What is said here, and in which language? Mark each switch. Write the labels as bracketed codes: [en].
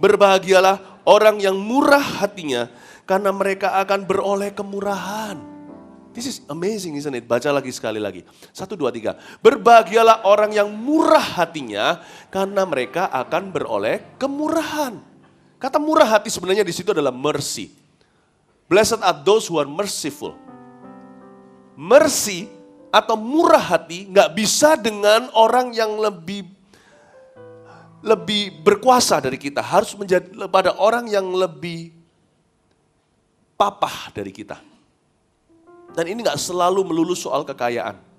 [id] Berbahagialah orang yang murah hatinya, karena mereka akan beroleh kemurahan. [en] This is amazing, isn't it? [id] Baca lagi sekali lagi. [en] 1, 2, 3. [id] Berbahagialah orang yang murah hatinya, karena mereka akan beroleh kemurahan. Kata murah hati sebenarnya di situ adalah mercy. [en] Blessed are those who are merciful. [id] Mercy atau murah hati nggak bisa dengan orang yang lebih berkuasa dari kita. Harus menjadi pada orang yang lebih papah dari kita. Dan ini nggak selalu melulu soal kekayaan.